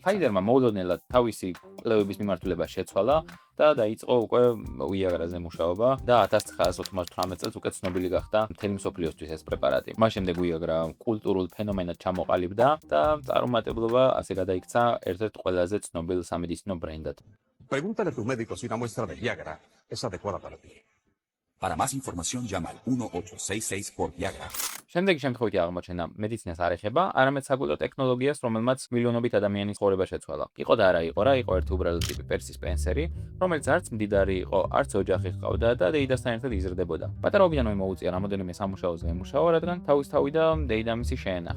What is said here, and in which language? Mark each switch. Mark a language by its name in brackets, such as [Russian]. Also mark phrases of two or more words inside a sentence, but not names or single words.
[Georgian] Pfizer-მა მოულოდნელად თავისი კვლევების მიმართულება შეცვალა და დაიწყო უკვე ვიაგრაზე მუშაობა და 1998 წელს უკვე ცნობილი გახდა მთელი მსოფლიოსთვის ეს პრეპარატი. მას შემდეგ ვიაგრა კულტურულ ფენომენად ჩამოყალიბდა და წარუმატებლობა ასე გადაიქცა ერთ-ერთ ყველაზე ცნობილ სამედიცინო ბრენდად. [Spanish] Pregúntale a tu médico si una muestra de Viagra es adecuada para ti. Para más información llama al 1866 por Viagra. [Georgian] შემდეგი შემთხვევითი აღმოჩენა მედიცინას არ ეხება, არამედ საკულტო ტექნოლოგიას, რომელმაც მილიონობით ადამიანის ცხოვრება შეცვალა. იყო და არა იყო რა, იყო ერთი უბრალო ტიპი პერსი სპენსერი, რომელიც არც მდიდარი იყო, არც ოჯახი ჰყავდა და დეიდასთან ერთად იზრდებოდა. პატარაობიდანვე მოუწია რამოდენიმე სამუშაოზე ემუშავა, რადგან თავის თავი და დეიდამისი შეენახა.